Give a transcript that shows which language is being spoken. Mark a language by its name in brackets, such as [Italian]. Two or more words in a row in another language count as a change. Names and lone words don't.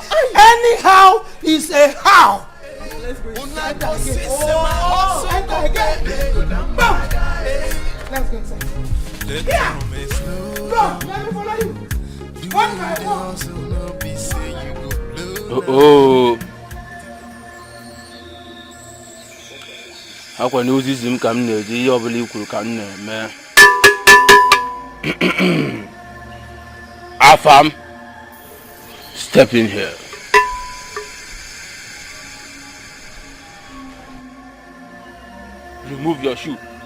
[English] Anyhow is a how. Let's go. Enter again. Let's go inside. Yeah. Go. Let me follow you. One by one. Oh. [Igbo] Akwa na ozizi m ka m na-eje ihe ọbụla ikwuru ka m na-eme. [English] Afam, step in here. Remove your shoe.